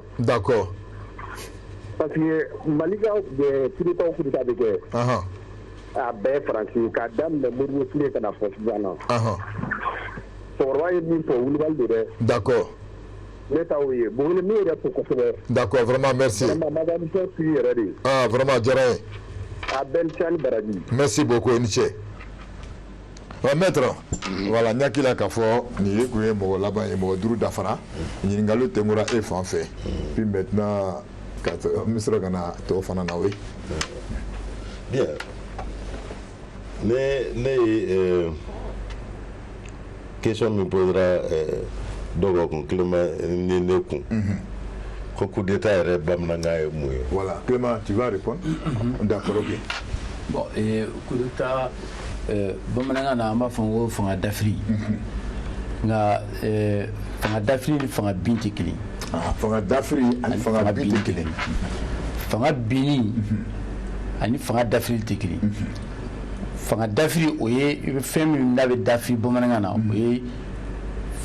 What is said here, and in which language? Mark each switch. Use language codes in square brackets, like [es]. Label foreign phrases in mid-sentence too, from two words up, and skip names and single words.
[fr] D'accord. Parce que [bm] Mali ka [fr] coup d'état [bm] bɛ kɛ. A bɛɛ ye Faransi ye k'a daminɛ Modibo Ture ka na fɔ sisan na. Cɛkɔrɔba ye min fɔ wulibali de dɛ. [fr] D'accord. [bm] Ne t'aw ye bon ne yɛrɛ fo kosɛbɛ. [fr] D'accord vraiment merci. Vraiment madame Sophie [bm] yɛrɛ de. Vraiment diyara n ye. A bɛɛ ni cɛ ni baraji. [fr] Merci beaucoup [bm] i ni ce. [fr] Maître voilà [bm] n yakila k'a fɔ nin ye kun ye mɔgɔ laban ye mɔgɔ 5 dafara ɲininkaliw tɛnkura e fan fɛ [fr] puis maintenant [bm] n bɛ sɔrɔ ka na tɔw fana na oui. Bien ne ye question min posera dɔgɔkun Clément ni ne kun ko [fr] coup d'état [bm] yɛrɛ bamanankan ye mun ye. [fr] Voilà Clément tu vas répondre. D'accord ok. Bon coup d'état [bm] bamanankan na an b'a fɔ ko fanga dafiri nka fanga dafiri ni fanga bin tɛ kelen. Fanga dafiri ani fanga bin tɛ kelen. Fanga binni ani fanga dafiri tɛ kelen. Fanga dafiri o ye fɛn min n'a bɛ dafiri bamanankan na o ye